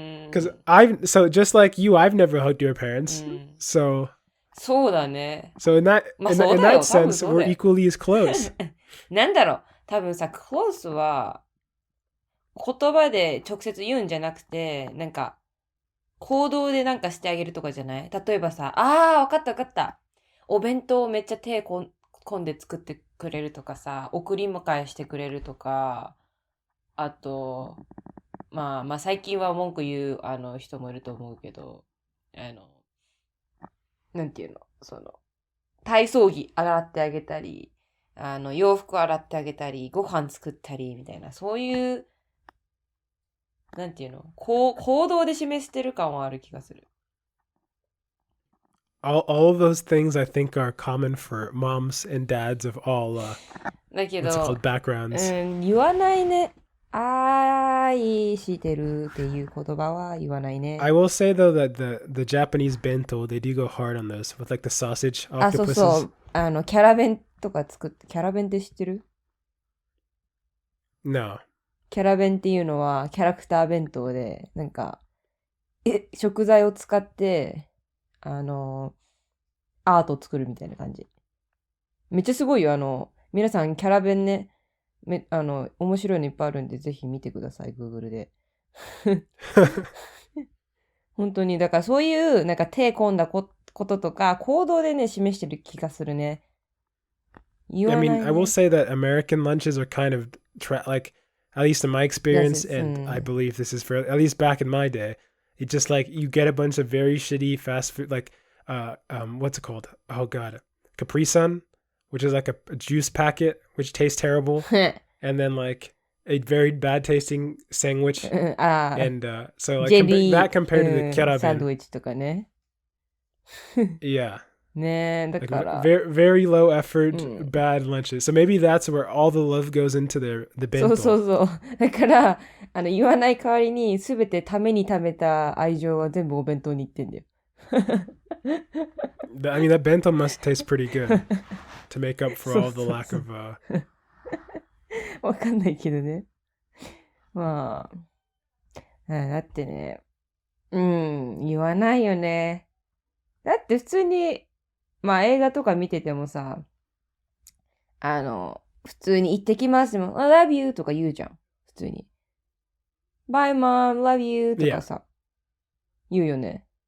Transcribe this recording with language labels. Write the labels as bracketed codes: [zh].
[en] Because so just like you, I've never hugged your parents, so. [ja] そうだね。 [en] So in that sense, we're equally as close. [ja] なんだろう、多分さ、close は言葉で直接言うんじゃなくて、なんか行動でなんかしてあげるとかじゃない？例えばさ、わかった。お弁当をめっちゃ手込んで作ってくれるとかさ、送り迎えしてくれるとか、あと、まあ最近は文句言う人もいると思うけど、なんていうの、体操着洗ってあげたり、洋服洗ってあげたり、ご飯作ったりみたいな、そういう、なんていうの、行動で示してる感はある気がする。 [en] All of those things I think are common for moms and dads of all [ja] だけど、 [en] what's it called, backgrounds. [ja] 言わないね。愛してるっていう言葉は言わないね。 [en] I will say though that the Japanese bento, they do go hard on those with like the sausage octopuses. [ja] そう。キャラ弁とか作って、キャラ弁って知ってる？ [en] No. [ja] キャラ弁っていうのはキャラクター弁当で、なんか、食材を使って、アートを作るみたいな感じ。めっちゃすごいよ。皆さんキャラ弁ね、面白いのいっぱいあるんで、ぜひ見てください、Google で。本当に、だからそういう、なんか手込んだこととか、行動でね、示してる気がするね。 [en] I mean, I will say that American lunches are kind of like, at least in my experience, and I believe this is for at least back in my day, it's just like you get a bunch of very shitty fast food, like what's it called? Oh god, Capri Sun, which is like a juice packet which tastes terrible, and then like a very bad tasting sandwich, and so like that compared to the keraben [ja] サンドイッチとかね。 [en] Yeah. [ja] ねえ、だから。 [en] Like very low effort, bad lunches. So maybe that's where all the love goes into the bento. [ja] そう。だから、言わない代わりに、すべてために食べた愛情は全部お弁当に行ってんだよ。 [en] I mean, that bento must taste pretty good to make up for all the lack of... [ja] わかんないけどね。まあ、だってね、言わないよね。だって普通に、まあ映画とか見ててもさ、普通に行ってきますもん、 [en] I love you [ja] とか言うじゃん。普通に。 [en] Bye mom, love you [ja] とかさ、言うよね。